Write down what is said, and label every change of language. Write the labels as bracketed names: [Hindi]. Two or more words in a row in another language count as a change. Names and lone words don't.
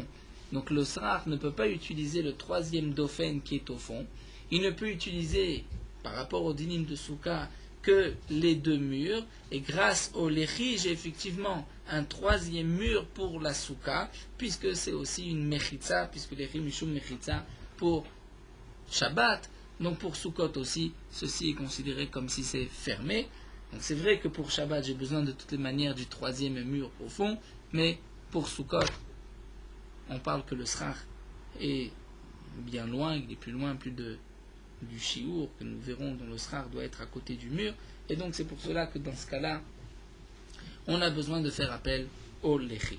[French] Donc le srach ne peut pas utiliser le 3e dofen qui est au fond. Il ne peut utiliser, par rapport au dinim de Souka, que les 2 murs. Et grâce au lechi, j'ai effectivement un 3e mur pour la Souka, puisque c'est aussi une mechitza, puisque [Hebrew] לחי משום מחיצה [French] pour Shabbat. Donc pour Sukkot aussi, ceci est considéré comme si c'est fermé. Donc c'est vrai que pour Shabbat, j'ai besoin de toutes les manières du 3e mur au fond, mais pour Sukkot, on parle que le srach est bien loin, il est plus loin, du shiur que nous verrons, dont le srach doit être à côté du mur, et donc c'est pour cela que dans ce cas-là, on a besoin de faire appel au lechi.